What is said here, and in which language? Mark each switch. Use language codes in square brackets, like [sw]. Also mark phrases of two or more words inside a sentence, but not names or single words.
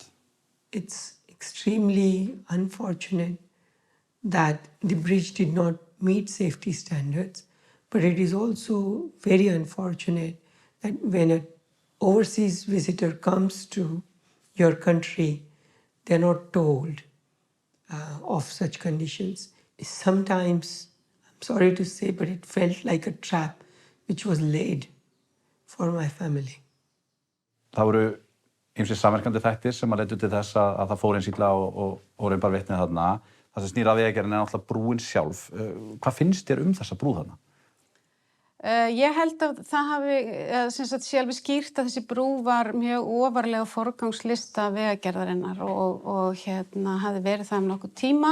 [en] It's extremely unfortunate that the bridge did not meet safety standards, but it is also very unfortunate that when an overseas visitor comes to your country, they're not told of such conditions. Sometimes, I'm sorry to say, but it felt like a trap which was laid for my family. [is] Það voru ýmsir samverkandi þættir sem leiddu til þess að það fór eins illa og raun bar vitni þarna. Það sem snýr að Vegagerðinni náttúrulega brúin sjálf. Hvað finnst þér þessa brú þarna? Ég held að það hafi, sé alveg skýrt að þessi brú var mjög ofarlega á forgangslista Vegagerðarinnar og hafði verið það nokkuð tíma.